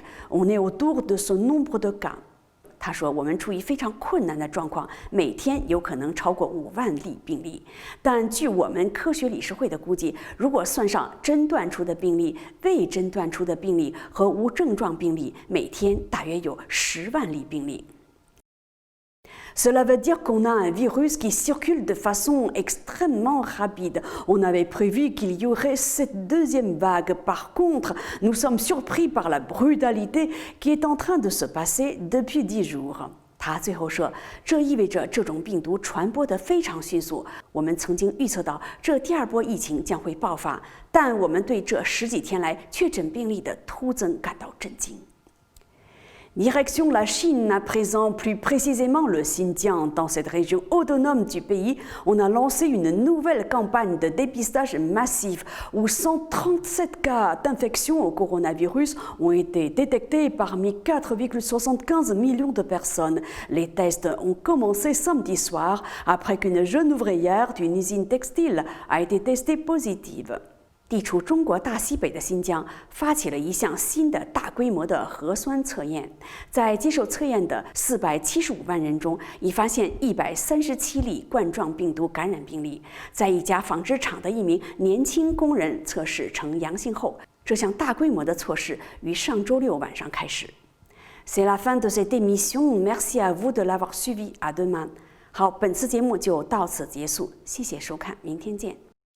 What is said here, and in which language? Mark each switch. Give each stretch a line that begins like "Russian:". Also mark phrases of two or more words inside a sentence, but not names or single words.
French: On est autour de ce nombre de cas.
Chinese: 他说：“我们处于非常困难的状况，每天有可能超过5万例病例。但据我们科学理事会的估计，如果算上诊断出的病例、未诊断出的病例和无症状病例，每天大约有10万例病例。”
French: Cela veut dire qu'on a un virus qui circule de façon extrêmement rapide. On avait prévu qu'il y aurait cette deuxième vague. Par contre, nous sommes surpris par la brutalité qui est en train de se passer depuis 10 jours.
Chinese: 他最后说，这意味着这种病毒传播得非常迅速。我们曾经预测到这第二波疫情将会爆发，但我们对这10几天来确诊病例的突增感到震惊。
French: Direction la Chine, à présent plus précisément le Xinjiang. Dans cette région autonome du pays, on a lancé une nouvelle campagne de dépistage massif où 137 cas d'infection au coronavirus ont été détectés parmi 4,75 millions de personnes. Les tests ont commencé samedi soir après qu'une jeune ouvrière d'une usine textile a été testée positive.
Chinese: 地处中国大西北的新疆发起了一项新的大规模的核酸测验，在接受测验的475万人中，已发现137例冠状病毒感染病例。在一家纺织厂的一名年轻工人测试呈阳性后，这项大规模的措施于上周六晚上开始。
French: C'est la fin de cette émission. Merci à vous de l'avoir suivi. À demain.
Chinese: 好，本次节目就到此结束，谢谢收看，明天见。